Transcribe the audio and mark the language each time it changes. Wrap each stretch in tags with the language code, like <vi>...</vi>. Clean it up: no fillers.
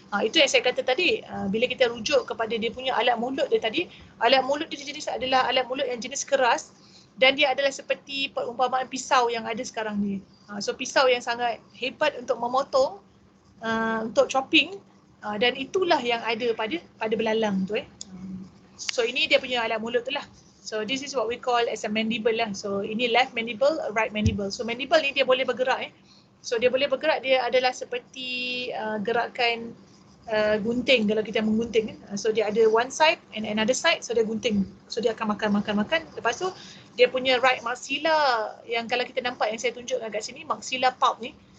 <ms>Itu yang saya kata tadi, bila kita rujuk kepada dia punya alat mulut dia tadi, alat mulut dia jenis adalah alat mulut yang jenis keras dan dia adalah seperti perumpamaan pisau yang ada sekarang ni. So pisau yang sangat hebat untuk memotong, untuk chopping, dan itulah yang ada pada belalang tu. So ini dia punya alat mulut tu lah.</ms> <en>So this is what we call as a mandible lah.</en> <ms>So ini left mandible, right mandible. So mandible ni dia boleh bergerak. So dia boleh bergerak, dia adalah seperti gerakan gunting kalau kita menggunting. So dia ada</ms> <en>one side and another side,</en> <ms>so dia gunting. So dia akan makan. Lepas tu dia punya right maxilla yang kalau kita nampak yang saya tunjukkan kat sini, maxilla pulp ni.</ms>